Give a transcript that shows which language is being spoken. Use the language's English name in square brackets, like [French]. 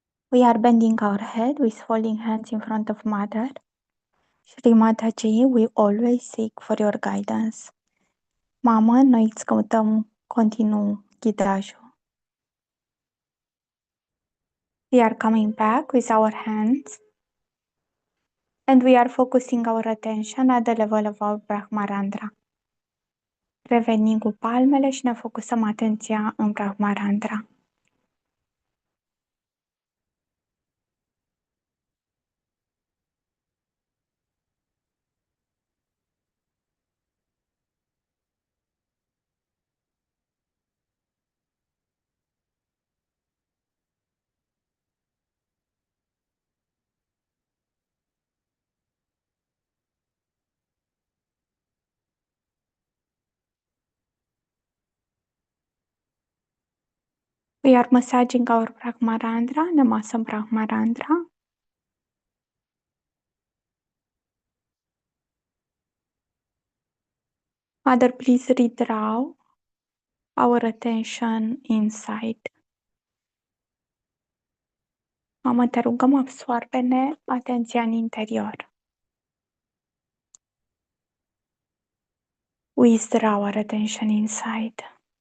[English] We are bending our head with holding hands in front of Mother. Shri Mataji, we always seek for your guidance. [Romanian] Mamă, noi îți căutăm continuu ghidajul. [English] We are coming back with our hands and we are focusing our attention at the level of our Brahmarandra. [Romanian] Revenim cu palmele și ne focusăm atenția în Brahmarandra. [English] We are massaging our Brahmarandra, Namasam Brahmarandra. Mother, please redraw our attention inside. [Romanian] Mamă, te rugăm, absoarbe-ne atenția în interior. [English] Withdraw our attention inside.